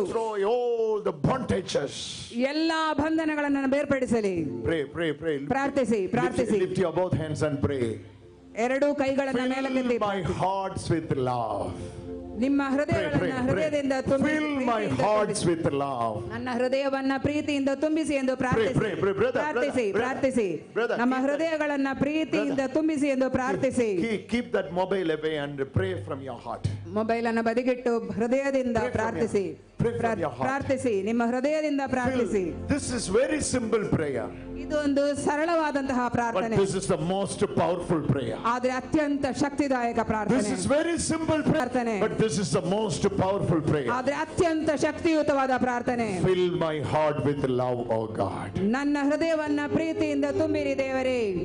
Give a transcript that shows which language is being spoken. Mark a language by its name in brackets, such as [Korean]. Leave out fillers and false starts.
[English] destroy all the bondages. [Kannada] ಎಲ್ಲಾ ಬಂಧನಗಳನ್ನು ಬೇರ್ಪಡಿಸಲಿ. [English] Pray, pray, pray. [Kannada] ಪ್ರಾರ್ಥಿಸಿ ಪ್ರಾರ್ಥಿಸಿ. [English] Lift your both hands and pray. [Kannada] ಎರಡೂ ಕೈಗಳನ್ನು ಮೇಲಕ್ಕೆತ್ತಿ. [English] Fill my hearts with love. [Kannada] ನಿಮ್ಮ [English] Pray, [Kannada] ಹೃದಯಗಳನ್ನು ಹೃದಯದಿಂದ [English] pray. [Kannada] ತುಂಬಿ. [English] Fill my hearts with love. [Kannada] ನನ್ನ ಹೃದಯವನ್ನ ಪ್ರೀತಿಯಿಂದ ತುಂಬಿಸಿ ಎಂದು ಪ್ರಾರ್ಥಿಸಿ. [English] Pray, pray, brother, [Kannada] ಪ್ರಾರ್ಥಿಸಿ [English] brother, [Kannada] ಪ್ರಾರ್ಥಿಸಿ. [English] brother, [Kannada] ನಮ್ಮ [English] keep that- [Kannada] ಹೃದಯಗಳನ್ನ ಪ್ರೀತಿಯಿಂದ ತುಂಬಿಸಿ ಎಂದು ಪ್ರಾರ್ಥಿಸಿ. [English] Keep that mobile away and pray from your heart. [Kannada] Mobile ಅನ್ನು ಬದಿಗಿಟ್ಟು ಹೃದಯದಿಂದ [English] Pray from [Kannada] ಪ್ರಾರ್ಥಿಸಿ. [English] Pray from your heart. [Kannada] ಪ್ರಾರ್ಥಿಸಿ, ನಿಮ್ಮ ಹೃದಯದಿಂದ ಪ್ರಾರ್ಥಿಸಿ. [English] This is very simple prayer, [Kannada] ಇದು ಒಂದು ಸರಳವಾದಂತಹ [English] but [Kannada] ಪ್ರಾರ್ಥನೆ, [English] this is the most powerful prayer. [Kannada] ಆದ್ರೆ ಅತ್ಯಂತ ಶಕ್ತಿದಾಯಕ [English] This [Kannada] ಪ್ರಾರ್ಥನೆ. [English] is very simple prayer, [Kannada] ಪ್ರಾರ್ಥನೆ. [English] but this is the most powerful prayer. [Kannada] ಆದ್ರೆ ಅತ್ಯಂತ ಶಕ್ತಿಯುತವಾದ ಪ್ರಾರ್ಥನೆ. [English] Fill my heart with love, oh God. [Kannada] ನನ್ನ ಹೃದಯವನ್ನ ಪ್ರೀತಿಯಿಂದ ತುಂಬಿರಿ ದೇವರೇ.